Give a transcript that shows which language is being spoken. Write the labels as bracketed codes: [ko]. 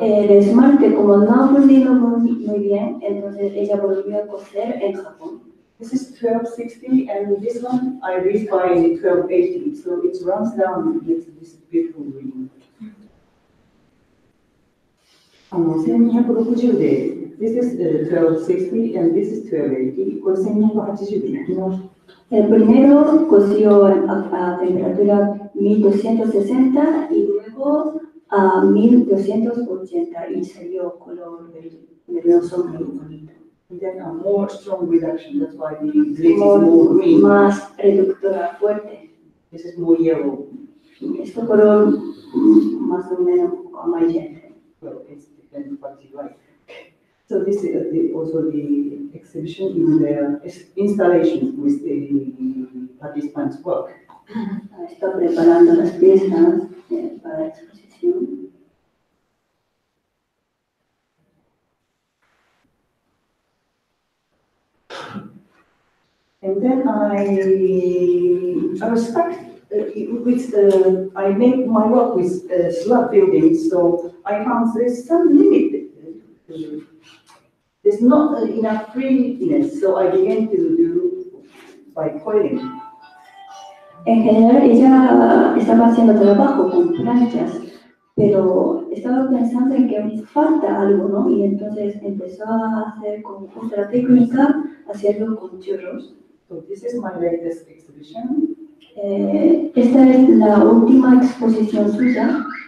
[es] El esmalte, como no ha fundido muy bien, entonces ella volvió a coser en Japón. [en] This is 1260, and this one I refine 1280, so it runs down and gets this beautiful green. [ja] 1260で、 [en] this is 1260 and this is 1280. [ja] これ1280で焼き直し。 [es] El primero cosió a temperatura 1260 y luego a 1280 y salió color verdoso muy bonito. [en] And then a more strong reduction, that's why the glaze is more green. [es] Más reductora fuerte. [en] This is more yellow. [es] Este color más o menos amarillento. [en] Well, it depends what you like. So this is also the exhibition in the installation with the participants' work. [es] Está preparando las piezas para la exposición. [en] And then I was stuck with I make my work with slab buildings, so I found there's some limit. There's not enough freeness, so I began to do by coiling. [es] En general, ella estaba haciendo trabajo con planchas, pero estaba pensando en que falta algo, ¿no? Y entonces empezó a hacer con otra técnica, hacerlo con churros. [en] So this is my latest exhibition. [es] Esta es la última exposición suya.